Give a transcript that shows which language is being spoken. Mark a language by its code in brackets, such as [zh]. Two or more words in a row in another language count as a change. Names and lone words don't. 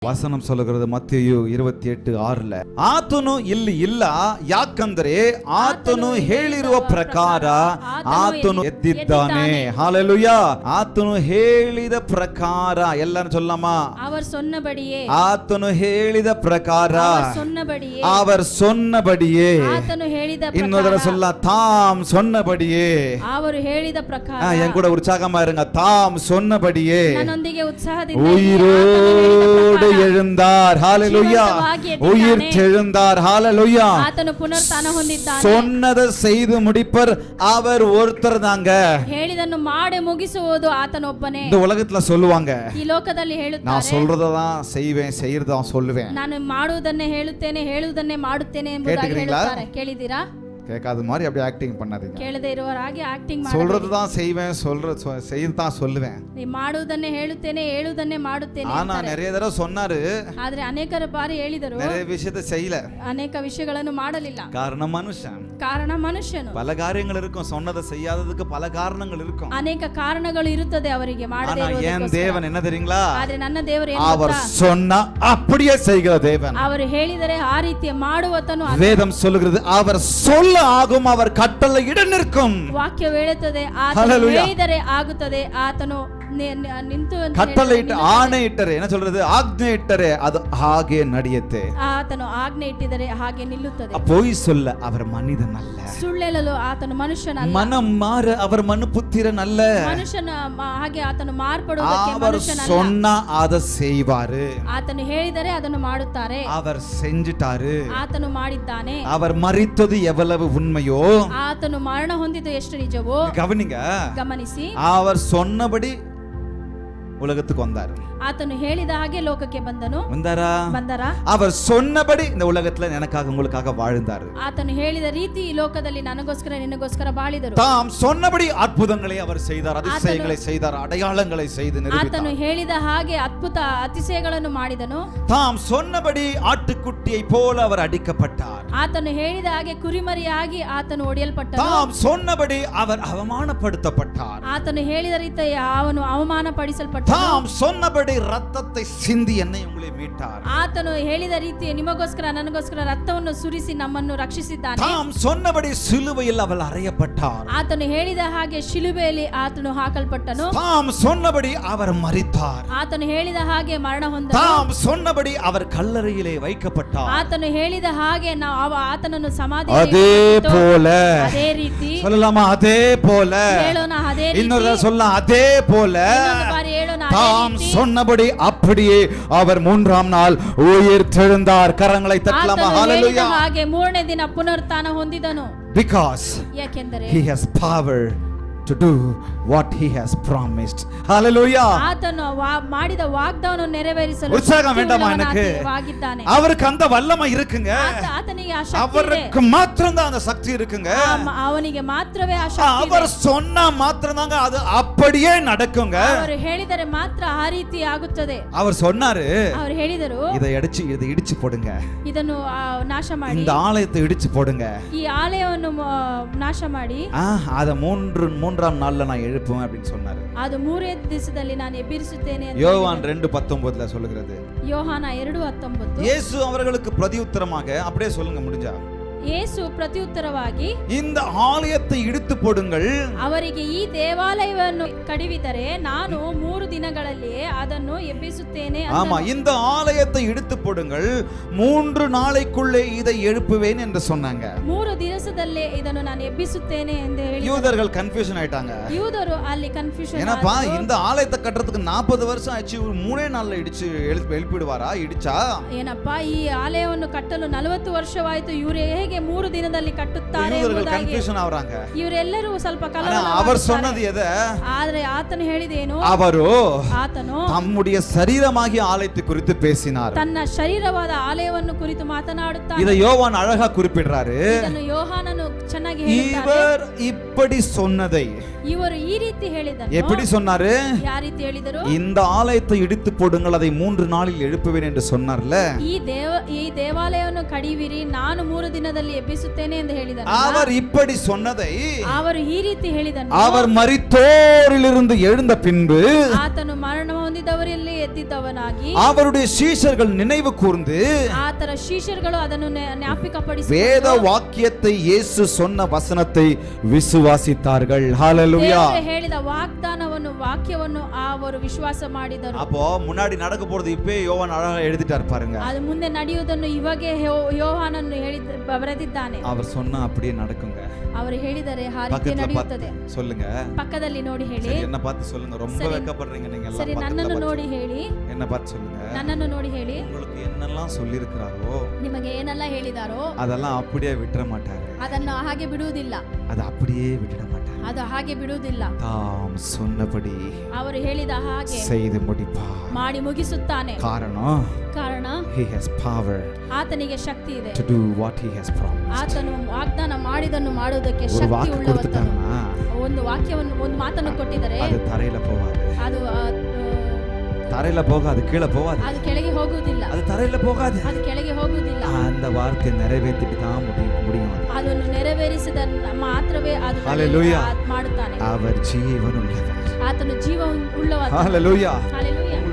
[kn] ವಚನ சொல்லுகிறது ಮತ್ತೇಯು 28:6 ಆತನು ಇಲ್ಲಿ ಇಲ್ಲ, ಯಾಕಂದ್ರೆ ಆತನು ಹೇಳಿರುವ ಪ್ರಕಾರ ಆತನು ಎದ್ದಿದ್ದಾನೆ. ಹಾಲೆಲೂಯಾ. ಆತನು ಹೇಳಿದ ಪ್ರಕಾರ ಎಲ್ಲರೂ சொல்லலாமா? [ta] அவர் சொன்னபடியே. [kn] ಆತನು ಹೇಳಿದ ಪ್ರಕಾರ [ta] சொன்னபடியே. அவர் சொன்னபடியே. [kn] ಆತನು ಹೇಳಿದ ಪ್ರಕಾರ. [ta] ಇನ್ನೊಂದರ சொல்ல தாம் சொன்னபடியே. [kn] ಅವರು ಹೇಳಿದ ಪ್ರಕಾರ. [ta] என் கூட உற்சாகமா இருங்க. தாம் சொன்னபடியே [kn] ನನ್ನೊಂದಿಗೆ ಉತ್ಸಾಹದಿಂದ [ta] உயிரோடு எழுந்தார். ஹalleluya. உயிர் தெழுந்தார். ஹalleluya. [kn] ಆತನು ಪುನರುತ್ಥಾನ ಹೊಂದಿದ್ದಾನೆ. [ta] சொன்னதை செய்து முடிப்பர் அவர் ஒருத்தர் தாங்க. [kn] ಹೇಳಿದನ್ನು ಮಾಡಿ ಮುಗಿಸುವುದು ಆತನೊಬ್ಬನೇ. [ta] இந்த உலகத்துல சொல்லுவாங்க, [kn] ಈ ಲೋಕದಲ್ಲಿ ಹೇಳುತ್ತಾರೆ, [ta] நான் சொல்றத தான் செய்வேன், செய்யறத தான் சொல்லுவேன். [kn] ನಾನು ಮಾಡುವುದನ್ನೇ ಹೇಳುತ್ತೇನೆ, ಹೇಳುವುದನ್ನೇ ಮಾಡುತ್ತೇನೆ ಎಂಬುದಾಗಿ ಹೇಳುತ್ತಾರೆ. ಕೇಳಿದಿರಾ? [ta] கேட்காத மாதிரி அப்படி ஆக்டிங் பண்ணாதீங்க. [kn] ಕೇಳದೆ ಇರುವವರ ಹಾಗೆ ಆಕ್ಟಿಂಗ್ ಮಾಡಿ. [ta] சொல்றது தான் செய்வேன், செய்யறது தான் சொல்லுவேன். [kn] ನೀ ಮಾಡುವುದನ್ನೇ ಹೇಳುತ್ತೇನೆ, ಹೇಳುವುದನ್ನೇ ಮಾಡುತ್ತೇನೆ. [ta] ஆனா நிறைய தடவை சொன்னாரு, [kn] ಆದ್ರೆ ಅನೇಕ ಬಾರಿ ಹೇಳಿದರು, [ta] நிறைய விஷயத்தை செய்யல. [kn] ಅನೇಕ ವಿಷಯಗಳನ್ನು ಮಾಡಲಿಲ್ಲ. [ta] காரணம் மனுஷன். [kn] ಕಾರಣ ಮನುಷ್ಯನು. [ta] பல காரியங்கள் இருக்கும், சொன்னதை செய்யாததுக்கு பல காரணங்கள் இருக்கும். [kn] ಅನೇಕ ಕಾರಣಗಳು ಇರುತ್ತದೆ ಅವರಿಗೆ ಮಾಡದೇ [ta] ஆனா என் தேவன் என்ன தெரியுங்களா? [kn] ಆದ್ರೆ ನನ್ನ ದೇವರು ಏನು [ta] அவர் [kn] ಗೊತ್ತಾ? [ta] சொன்னா அப்படியே செய்கிற தேவன். [kn] ಅವರು ಹೇಳಿದರೆ ಆ ರೀತಿ ಮಾಡುವತನು. [ta] வேதம் சொல்லுகிறது, அவர் சொல்ல ஆகும், அவர் கட்டளை இட நிற்கும். [kn] ವಾಕ್ಯ ಹೇಳುತ್ತದೆ, ಆತನು ಹೇಳಿದರೆ ಆಗುತ್ತದೆ. ಆತನು ನಿಂತು [ta] கட்டளை இட்டு ஆணை இட்டರೆ என்ன சொல்றது? ஆக்ஞை இட்டರೆ அது [kn] ಹಾಗೆ ನಡೆಯುತ್ತೆ. ಆತನು ಆಜ್ಞೆ ಇಟ್ಟಿದರೆ ಹಾಗೆ ನಿಲ್ಲುತ್ತದೆ. [ta] போய் சொல்ல அவர் மனிதன் அல்ல. [kn] ಸುಳ್ಳೇಳಲು ಆತನು ಮನುಷ್ಯನಲ್ಲ. [ta] மனம் மாற அவர் மனுபுத்திரன் அல்ல. [kn] ಮನುಷ್ಯನ ಹಾಗೆ ಆತನು ಮಾರ್ಪಡುವುದಕ್ಕೆ [ta] அவர் [kn] ಮನುಷ್ಯನಲ್ಲ. [ta] சொன்னா அதை செய்வாரு. [kn] ಆತನು ಹೇಳಿದರೆ ಅದನ್ನು ಮಾಡುತ್ತಾರೆ. [ta] அவர் செஞ்சிட்டாரு. [kn] ಆತನು ಮಾಡಿದ್ದಾನೆ. [ta] அவர் மரித்தது எவ்வளவு உண்மையோ, [kn] ಆತನು ಮರಣ ಹೊಂದಿದ್ದು ಎಷ್ಟು ನಿಜವೋ [ta] கவனிங்க. [kn] ಗಮನಿಸಿ. [ta] அவர் சொன்னபடி உலகத்துக்கு வந்தாரு. [kn] ಆತನು ಹೇಳಿದ ಹಾಗೆ ಲೋಕಕ್ಕೆ ಬಂದರ. [ta] அவர் சொன்னபடி இந்த உலகத்துல எனக்காக உங்களுக்காக வாழ்ந்தாரு. [kn] ಆತನು ಹೇಳಿದ ರೀತಿ ಈ ಲೋಕದಲ್ಲಿ ನನಗೋಸ್ಕರ ನಿನಗೋಸ್ಕರ ಬಾಳಿದರು. [ta] தாம் சொன்னபடி அற்புதங்களை அவர் செய்தார், அதிசயங்களை செய்தார், அடையாளங்களை செய்து நிரூபித்தார். [kn] ಆತನು ಹೇಳಿದ ಹಾಗೆ ಅದ್ಭುತ ಅತಿಶಯಗಳನ್ನು ಮಾಡಿದನು. [ta] தாம் சொன்னபடி ಆட்டுக்குட்டியை போல அவர் அடிக்கப்பட்டார். [kn] ಆತನು ಹೇಳಿದ ಹಾಗೆ ಕುರಿಮರಿಯಾಗಿ ಆತನು ಒಡೆಯಲ್ಪಟ್ಟನು. [ta] தாம் சொன்னபடி அவர் அவமானப்படுத்தப்பட்டார். [kn] ಆತನು ಹೇಳಿದ ರೀತಿ ಅವನು ಅವಮಾನಪಡಿಸಲ್ಪಟ್ಟನು. [ta] தாம் சொன்னபடி ரத்தத்தை சிந்தி என்னை உங்களை மீட்டார். [kn] ಆತನು ಹೇಳಿದ ರೀತಿ ನಿಮಗೋಸ್ಕರ ನನಗೋಸ್ಕರ ರಕ್ತವನ್ನು ಸುರಿಸಿ ನಮ್ಮನ್ನು ರಕ್ಷಿಸಿದ್ದಾನೆ. [ta] தாம் சொன்னபடி சிலுவையில் அவர் அறையப்பட்டார். [kn] ಆತನು ಹೇಳಿದ ಹಾಗೆ ಶಿಲುಬೆಯಲ್ಲಿ ಆತನು ಹಾಕಲ್ಪಟ್ಟನು. [ta] தாம் சொன்னபடி அவர் மரித்தார். [kn] ಆತನು ಹೇಳಿದ ಹಾಗೆ ಮರಣ ಹೊಂದನು. [ta] தாம் சொன்னபடி அவர் கல்லறையிலே வைக்கப்பட்டார். [kn] ಆತನು ಹೇಳಿದ ಹಾಗೆ ನಾವು ಆತನನ್ನು ಸಮಾಧಿ [ta] அதே போல [kn] ಅದೇ ರೀತಿ [ta] சொல்லலாமா? அதே போல [kn] ಹೇಳೋಣ. ಅದೇ ರೀತಿ [ta] இன்னொரு சொல்லலாம். அதே போல [kn] ಇನ್ನೊಂದು ಬಾರಿ ಹೇಳೋಣ. [ta] தாம் சொன்னபடி அப்படியே அவர் மூன்றாம் நாள் உயிர் தெழுந்தார். கரங்களை தட்டலாமா? ஹalleluya. [kn] ಹಾಗೆ ಮೂರನೇ ದಿನ ಪುನರುತ್ಥಾನ ಹೊಂದಿದನು. [en] Because [kn] ಯಾಕೆಂದರೆ [en] he has power to do what he has promised. Hallelujah. [kn] ಆತನು ಮಾಡಿದ ವಾಗ್ದಾನವನ್ನು ನೆರವೇರಿಸಲು [ta] உற்சாகம் வேண்டாமா எனக்கு? [kn] ಆಗಿದ್ದಾನೆ. [ta] அவருக்கு அந்த வல்லமை இருக்குங்க. [kn] ಆತನಿಗೆ ಆ ಶಕ್ತಿ ಇದೆ. [ta] அவருக்கு மாத்திரம் தான் அந்த சக்தி இருக்குங்க. [kn] ಅವನಿಗೆ ಮಾತ್ರವೇ ಆ ಶಕ್ತಿ ಇದೆ. [ta] அவர் சொன்னா மாத்திரம் தாங்க அது அப்படியே நடக்குங்க. [kn] ಅವರು ಹೇಳಿದರೆ ಮಾತ್ರ ಆ ರೀತಿ ಆಗುತ್ತದೆ. [ta] அவர் சொன்னாரு, [kn] ಅವರು ಹೇಳಿದರು, [ta] இதை இடிச்சு போடுங்க, [kn] ಇದನ್ನು ನಾಶ ಮಾಡಿ, [ta] இந்த ஆலயத்தை இடிச்சு போடுங்க, [kn] ಈ ಆಲಯವನ್ನು ನಾಶ ಮಾಡಿ, [ta] அத மூன்றாம் நாள்ல நான் எழுப்புவேன் அப்படின்னு சொன்னாரு. [kn] ಅದು ಮೂರನೇ ದಿವಸದಲ್ಲಿ ನಾನು ಎಬ್ಬಿಸುತ್ತೇನೆ ಅಂತ [ta] யோவான் 2:19 சொல்லுகிறது. [kn] ಯೋಹಾನ 2:19. [ta] இயேசு அவர்களுக்கு பிரதியுத்தரமாக, அப்படியே சொல்லுங்க முடிஞ்சா, [kn] ಯೇಸು ಪ್ರತ್ಯುತ್ತರವಾಗಿ, [ta] இந்த ஆலயத்தை இடித்து போடுங்கள், [kn] ಅವರಿಗೆ ಈ ದೇವಾಲಯವನ್ನು ಕಡಿವಿದರೆ ನಾನು 3 ದಿನಗಳಲ್ಲಿ ಅದನ್ನು ಎಬ್ಬಿಸುತ್ತೇನೆ. [ta] ஆமா, இந்த ஆலயத்தை இடித்து போடுங்கள், 3 நாளைக்குள்ளே இதை எழுப்புவேன் என்று சொன்னாங்க. [kn] 3 ದಿವಸದಲ್ಲೇ ಇದನ್ನು ನಾನು ಎಬ್ಬಿಸುತ್ತೇನೆ ಎಂದು ಹೇಳಿ [ta] யூதர்கள் கன்ஃபியூஷன் ஆயிட்டாங்க. [kn] ಯೂದರು ಅಲ್ಲಿ ಕನ್ಫ್ಯೂಷನ್. ಏನಪ್ಪಾ, [ta] இந்த ஆலயத்தை கட்டறதுக்கு 40 வருஷம் ஆச்சு, ஒரு 3 நாள்ல இடிச்சு எழுப்பிடுவாரா? இடிச்சா [kn] ಏನಪ್ಪಾ, ಈ ಆಲಯವನ್ನು ಕಟ್ಟಲು 40 ವರ್ಷವಾಯಿತು, ಇವರು ಹೇಗೆ 3 ದಿನದಲ್ಲಿ ಕಟ್ಟುತ್ತಾರೆ ಎಂಬುದಾಗಿ ಇವರೆಲ್ಲರೂ ಸ್ವಲ್ಪ ಕಲವರ. [ta] அவர் சொன்னது எதை? [kn] ಆದರೆ ಆತನು ಹೇಳಿದೇನು? ಆತನು [ta] தம்முடைய சரீரமாகிய ஆலயத்தை குறித்து பேசினார். [kn] ತನ್ನ ಶರೀರವಾದ ಆಲಯವನ್ನು ಕುರಿತು ಮಾತನಾಡುತ್ತಾನೆ. [ta] இதை யோவான் அழகா குறிப்பிடுறாரு. [kn] ಇದನ್ನು ಯೋಹಾನನು ಚೆನ್ನಾಗಿ ಹೇಳ್ತಾನೆ. [ta] இவர் இப்படி சொன்னதை [kn] ಇವರು ಈ ರೀತಿ ಹೇಳಿದನು. [ta] எப்படி சொன்னாரு? [kn] ಯಾವ ರೀತಿ ಹೇಳಿದರು? [ta] இந்த ஆலயத்தை இடித்து போடுங்கள், அதை 3 நாளில் எழுப்புவேன் என்று சொன்னார்ல. [kn] ಈ ದೇವಾಲಯವನ್ನು ಕಡಿವಿರಿ, ನಾನು 3 ದಿನದಲ್ಲಿ ಎಬ್ಬಿಸುತ್ತೇನೆ ಎಂದು ಹೇಳಿದನು. [ta] அவர் இப்படி சொன்னதை [kn] ಅವರು ಈ ರೀತಿ ಹೇಳಿದನು. [ta] அவர் மரித்தோரிலிருந்து எழுந்த பின்பு [kn] ಆತನು ಮರಣ ಹೊಂದಿದವರಲ್ಲಿ ಎದ್ದಿದ್ದವನಾಗಿ [ta] அவருடைய சீஷர்கள் நினைவு கூர்ந்து [kn] ಆತನ ಶಿಷ್ಯರುಗಳು ಅದನ್ನು ಜ್ಞಾಪಿಕಪಡಿಸಿ [ta] வேத வாக்கியத்தை இயேசு சொன்ன வசனத்தை விசுவாசித்தார்கள். ஹalleluya. [kn] ದೇವರು ಹೇಳಿದ ವಾಕ್ಯವನ್ನು ಅವರು ವಿಶ್ವಾಸ ಮಾಡಿದರು. [ta] அப்போ முன்னாடி நடக்க போறது இப்பே யோவான் அழகா எழுதிட்டார் பாருங்க. [kn] ಅದು ಮುಂದೆ ನಡೆಯುವುದನ್ನು ಇವಾಗೆ ಯೋಹಾನನು ಬರೆದಿದ್ದಾನೆ. [ta] அவர் சொன்னா அப்படியே நடக்குங்க. [kn] ಅವರು ಹೇಳಿದರೆ ಆ ರೀತಿ ನಡೆಯುತ್ತದೆ. [ta] சொல்லுங்க. [kn] ಪಕ್ಕದಲ್ಲಿ ನೋಡಿ ಹೇಳಿ. [ta] சரி, என்ன பார்த்து சொல்லுங்க. ரொம்ப வெட்கப்படுறீங்க நீங்க எல்லாம். [kn] ಸರಿ, ನನ್ನನ್ನು ನೋಡಿ ಹೇಳಿ. [ta] என்ன பார்த்து சொல்லுங்க. [kn] ನನ್ನನ್ನು ನೋಡಿ ಹೇಳಿ. [ta] உங்களுக்கு என்னெல்லாம் சொல்லி இருக்கிறாரோ, [kn] ನಿಮಗೆ ಏನೆಲ್ಲ ಹೇಳಿದಾರೋ [ta] அதெல்லாம் அப்படியே விட்டுற மாட்டாரு. [kn] ಅದನ್ನು ಹಾಗೆ ಬಿಡುವುದಿಲ್ಲ. [ta] அது அப்படியே விட்டுட மாட்டாரு. [kn] ಅದು ಹಾಗೆ ಬಿಡುವುದಿಲ್ಲ. [ta] தாம் சொன்னபடி [kn] ಅವರು ಹೇಳಿದ ಹಾಗೆ [ta] செய்து முடிப்பார். [kn] ಮಾಡಿ ಮುಗಿಸುತ್ತಾನೆ. ಕಾರಣ [en] he has power [kn] ಆತನಿಗೆ ಶಕ್ತಿ ಇದೆ. [en] to do what he has promised. [kn] ಆತನು ವಾಗ್ದಾನ ಮಾಡಿದನ್ನು ಮಾಡುವುದಕ್ಕೆ ಶಕ್ತಿ ಉಳ್ಳವನು. ಒಂದು ವಾಕ್ಯವನ್ನು, ಒಂದು ಮಾತನ್ನು ಕೊಟ್ಟಿದ್ದಾರೆ, [ta] ಅದು ತரையில போகாது. [kn] ಅದು [ta] தரையில போகாது, கீழே போகாது. [kn] ಅದು ಕೆಳಗೆ ಹೋಗುವುದಿಲ್ಲ. [ta] அது தரையில போகாது. [kn] ಅದು ಕೆಳಗೆ ಹೋಗುವುದಿಲ್ಲ. [ta] அந்த வார்த்தையை நிறைவேற்றிட்டு தான் முடியும். [kn] ಅದನ್ನು ನೆರವೇರಿಸಿದ ಮಾತ್ರವೇ ಅದು ಮಾಡುತ್ತಾನೆ. [ta] அவர் ஜீவனுள்ளவர். [kn] ಆತನು ಜೀವ ಉಳ್ಳವನು. [ta] ஹalleluya. [kn] ಹalleluya.